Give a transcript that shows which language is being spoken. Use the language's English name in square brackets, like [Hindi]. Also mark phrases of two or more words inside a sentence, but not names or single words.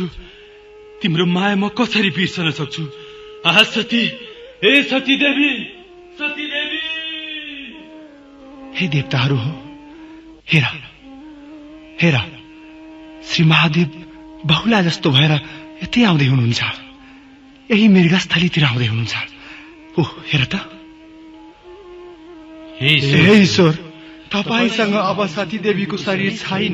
[Nepali] तिम्रो माया म कसरी बिर्सन सक्छु? सती, हे सती देवी, सती देवी। हे देवताहरू हो, हेर, श्री महादेव बहुला जस्तो भएर यतै आउँदै हुनुहुन्छ। यही मृगस्थलीतिर आउँदै हुनुहुन्छ। ओह, हेर त। हे ईश्वर, तपाईसँग अब सती देवीको शरीर छैन।